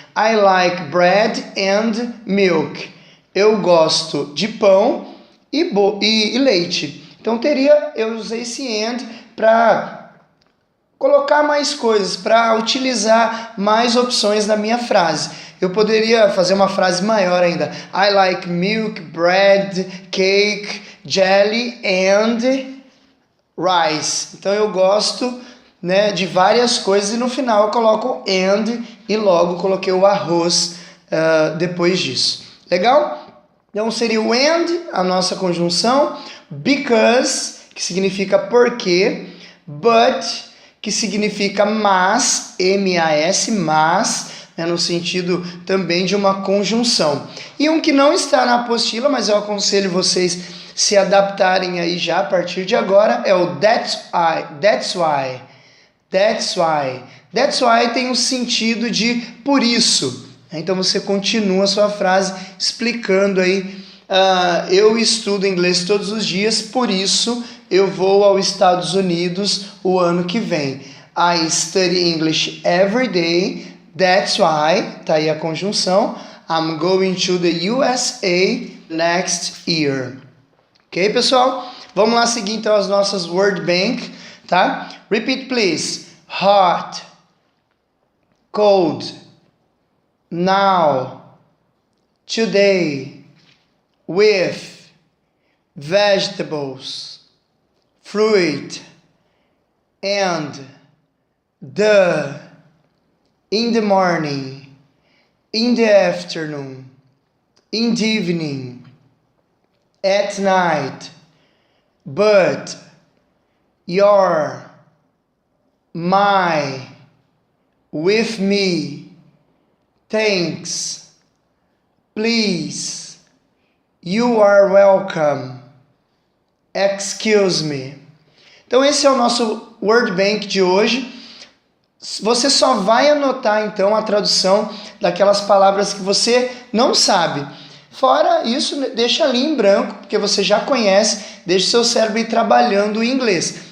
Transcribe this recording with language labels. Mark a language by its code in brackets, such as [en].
[en] I like bread and milk. [pt] Eu gosto de pão e leite. Então eu usei esse and para colocar mais coisas, para utilizar mais opções na minha frase. Eu poderia fazer uma frase maior ainda. [en] I like milk, bread, cake, jelly and rice. [pt] Então eu gosto, né, de várias coisas e no final eu coloco and e logo coloquei o arroz depois disso. Legal? Então seria o and, a nossa conjunção, because, que significa porque, but, que significa mas, M-A-S, mas, né, no sentido também de uma conjunção. E um que não está na apostila, mas eu aconselho vocês se adaptarem aí já a partir de agora, é o that's why. That's why. That's why tem o sentido de por isso. Então você continua a sua frase explicando aí, eu estudo inglês todos os dias, por isso eu vou aos Estados Unidos o ano que vem. [en] I study English every day. That's why, [pt] tá aí a conjunção, [en] I'm going to the USA next year. [pt] Ok, pessoal? Vamos lá seguir então as nossas word bank, tá? [en] Repeat, please. Hot, cold, now, today, with, vegetables, fruit, and, the, in the morning, in the afternoon, in the evening, at night, but, your, my, with me, thanks, please, you are welcome, excuse me. [pt] Então esse é o nosso Word Bank de hoje. Você só vai anotar então a tradução daquelas palavras que você não sabe. Fora isso, deixa ali em branco, porque você já conhece, deixa o seu cérebro ir trabalhando o inglês.